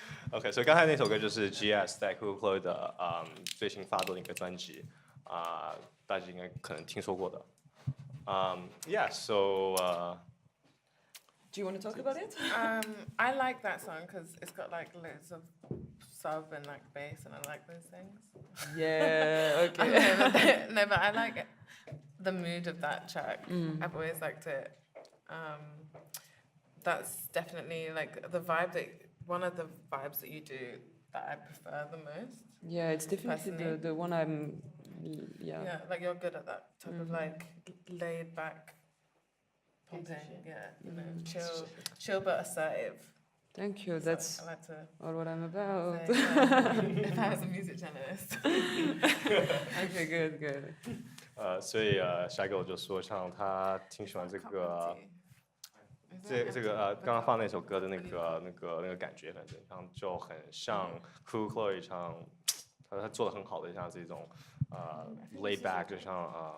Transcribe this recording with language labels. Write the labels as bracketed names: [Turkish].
[Chinese] OK， 所以刚才那首歌就是 GS 在 Coucou Chloe 的最新发布的一个专辑大家应该可能听说过的。 [English] Yeah, so Do you want to talk about it? I like that song because it's got like loads of sub and like bass, and I like those things. Yeah, okay. No, but I like it, the mood of that track. I've always liked it. That's definitely like the vibe one of the vibes that you do that I prefer the most. Yeah, it's definitely Personally. the one I'm. Yeah. Yeah, like you're good at that type of like laid back pumping. Yeah, you know, chill but assertive. Thank you. So That's I like to all what I'm about. say, yeah, if I was a music journalist. Okay, good. [Chinese] 所以SHYGIRL 就说像他挺喜欢这个。这个刚刚放那首歌的那个感觉，反正像就很像 Coucou Chloe 像他做的很好的像这种laid back 就像